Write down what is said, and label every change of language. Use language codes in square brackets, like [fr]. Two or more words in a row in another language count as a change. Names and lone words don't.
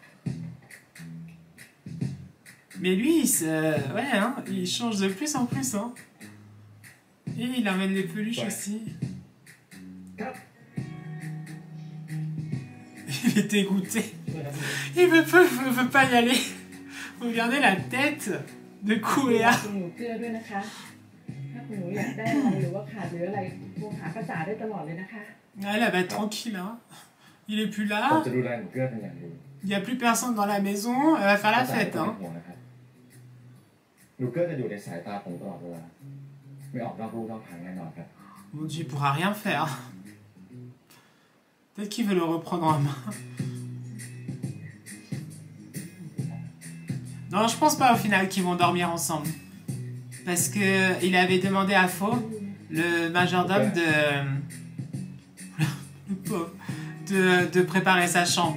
[fr] Mais lui, ouais, hein, il change de plus en plus. Hein. Et il amène les peluches aussi. Il est dégoûté. Il veut pas y aller. Regardez la tête de [th] ดูแล [fr] Koya. [th] คุณหนูเกลือด้วยนะคะ ถ้าคุณหนูอยากได้อะไรหรือว่าขาดเหลืออะไรโทรหาภาษาได้ตลอดเลยนะคะ [fr] Ah, là, bah, tranquille. Hein. Il est plus [th] ผม [fr] là. [th] จะดูแลหนูเกลือเป็นอย่างดี [fr] Il n'y a plus personne dans la maison. Elle va faire la fête. Hein. [th] หนูเกลือจะอยู่ในสายตาผมตลอดเวลาไม่ออกนอกลู่นอกทางแน่นอนครับ [fr] Mon Dieu, il pourra rien faire. Peut-être qu'il veut le reprendre en main. Non, je pense pas au final qu'ils vont dormir ensemble. Parce que il avait demandé à Faux, le majordome, le pauvre, de préparer sa chambre.